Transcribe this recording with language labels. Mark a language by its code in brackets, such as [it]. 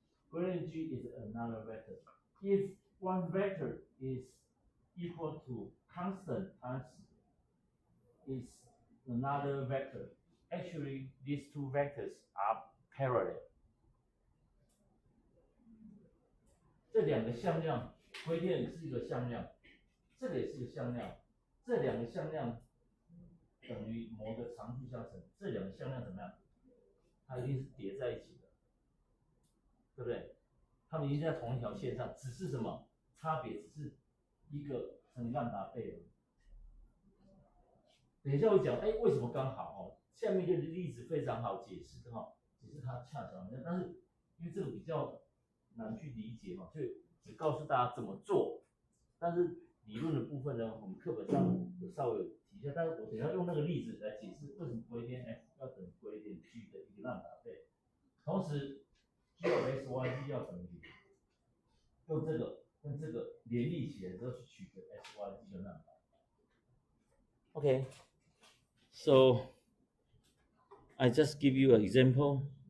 [en] Gradient g is another vector. If one vector is equal to constant times is another vector, actually these two vectors are parallel. [zh] 这2个向量 gradient 是一个向量，这个也是一个向量，这2个向量等于某个常数相乘，这2个向量怎么样？它一定是叠在一起的，对不对？它们一定在同一条线上，只是什么差别？只是一个乘以lambda倍而已。等一下我讲，为什么刚好哦？下面一个例子非常好解释哈，只是它恰巧，但是因为这个比较难去理解嘛，所以只告诉大家怎么做。但是理论的部分呢，我们课本上有稍微提一下，但是我等一下用那个例子来解释为什么gradient f 要等于gradient g 的一个lambda倍，同时 g of x y z 要等于0，用这个跟这个联立起来之后去取得 x y z 的lambda。 [en] Okay, so I just give you an example.